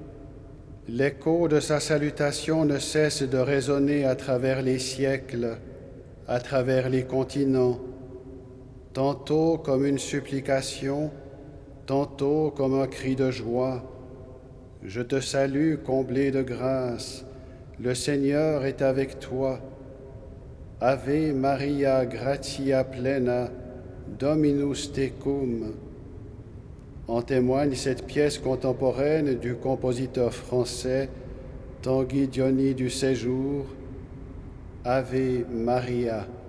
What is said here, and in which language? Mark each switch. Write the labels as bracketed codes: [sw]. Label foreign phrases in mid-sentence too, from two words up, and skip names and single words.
[fr] l'écho de sa salutation ne cesse de résonner à travers les siècles, à travers les continents, tantôt comme une supplication, tantôt comme un cri de joie. Je te salue, comblé de grâce, le Seigneur est avec toi. [la] Ave Maria, gratia plena, Dominus tecum. [fr] En témoigne cette pièce contemporaine du compositeur français Tanguy Diony du Séjour, Ave Maria.